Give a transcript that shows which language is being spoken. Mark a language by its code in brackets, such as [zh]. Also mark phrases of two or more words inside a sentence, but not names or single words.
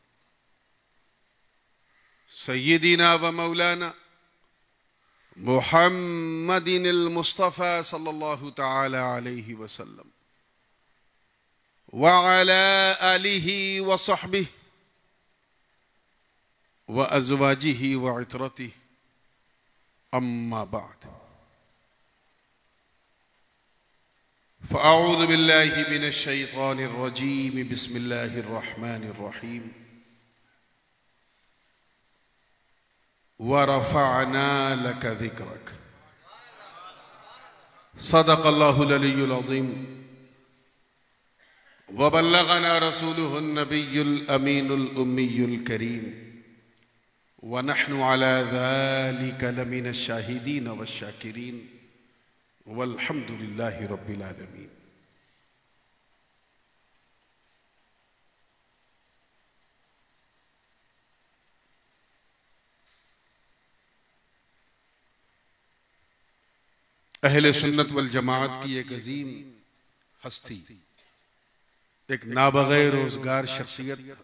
[ar] سيدنا ومولانا محمدن المصطفى صلى الله تعالى عليه وسلم وعلى آله وصحبه وأزواجه وعترته أما بعد فأعوذ بالله من الشيطان الرجيم بسم الله الرحمن الرحيم ورفعنا لك ذكرك صدق الله العلي العظيم وبلغنا رسوله النبي الأمين الأمي الكريم ونحن على ذلك لمن الشاهدين والشاكرين والحمد لله رب العالمين. [ur] اہل سنت والجماعت کی ایک عظیم ہستی، ایک نابغۂ روزگار شخصیت,